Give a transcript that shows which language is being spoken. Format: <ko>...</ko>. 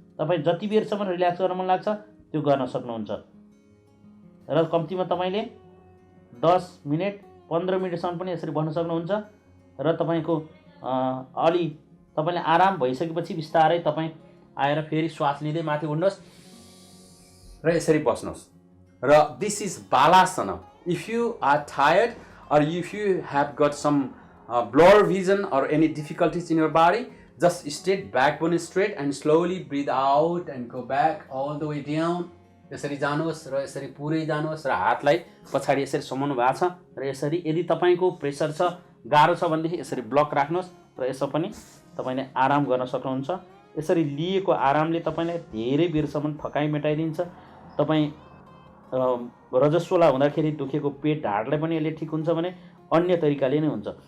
<ne>तपाईँ जति बेरसम्म रिल्याक्स गर्न मन लाग्छ त्यो गर्न सक्नुहुन्छ। र कम्तीमा तपाईँले 10 मिनट 15 मिनटसम्म पनि यसरी बस्न सक्नुहुन्छ। र तपाईँको अलि तपाईँले आराम भइसकेपछि बिस्तारै तपाईँ आएर फेरि श्वास लिँदै माथि उड्नुहोस् र यसरी बस्नुहोस्।</ne> <en>र this is balasana. If you are tired or if you have got some blur vision or any difficulties in your body, just straight, backbone straight, and slowly breathe out and go back all the way down.</en> <ne>यसरी जानुहोस् र यसरी पुरै जानुहोस् र हातलाई पछाडि यसरी समाउनु भएको छ र यसरी यदि तपाईको प्रेसर छ, गाह्रो छ भनेदेखि यसरी ब्लक राख्नुहोस् र यसो पनि तपाईले आराम गर्न सक्नुहुन्छ। यसरी लिएको आरामले तपाईलाई धेरै बेरसम्म थकाइ मेटाइदिन्छ। तपाई रजस्वला हुँदाखेरि दुखेको पेट ढाडलाई पनि यसले ठिक हुन्छ भने अन्य तरिकाले नै हुन्छ।</ne>